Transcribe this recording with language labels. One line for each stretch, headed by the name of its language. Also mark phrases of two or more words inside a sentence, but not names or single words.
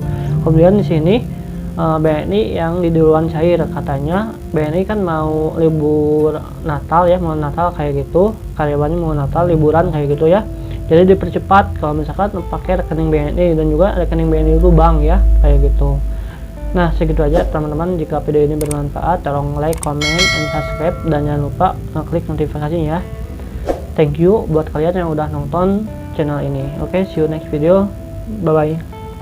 Indonesian: Kemudian di sini BNI yang di duluan cair, katanya BNI kan mau libur Natal ya, mau Natal kayak gitu, karyawannya mau Natal liburan kayak gitu ya, jadi dipercepat kalau misalkan pakai rekening BNI dan juga rekening BNI itu bank ya kayak gitu. Nah, segitu aja teman-teman. Jika video ini bermanfaat, tolong
English: like, comment, and subscribe,
Indonesian: dan jangan lupa klik notifikasinya ya.
English: Thank you
Indonesian: buat kalian yang udah nonton channel ini. Oke,
English: see you next video, bye bye.